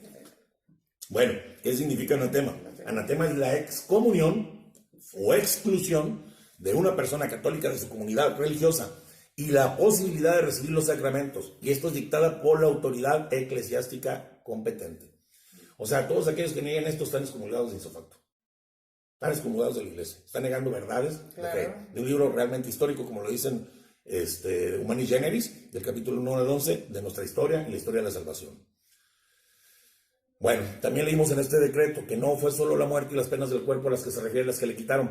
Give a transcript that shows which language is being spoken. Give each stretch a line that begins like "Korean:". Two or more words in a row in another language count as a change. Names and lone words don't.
Spanish: Bueno, ¿qué significa anatema? Anatema es la excomunión o exclusión de una persona católica de su comunidad religiosa y la posibilidad de recibir los sacramentos. Y esto es dictada por la autoridad eclesiástica competente. O sea, todos aquellos que niegan esto están excomulgados de
Latin: ipso facto.
Spanish: Están excomulgados de la iglesia. Están negando verdades de fe. De un libro realmente histórico, como lo dicen Humanis Generis, del capítulo 1 al 11, de nuestra historia y la historia de la salvación. Bueno, también leímos en este decreto que no fue solo la muerte y las penas del cuerpo a las que se refiere, las que le quitaron.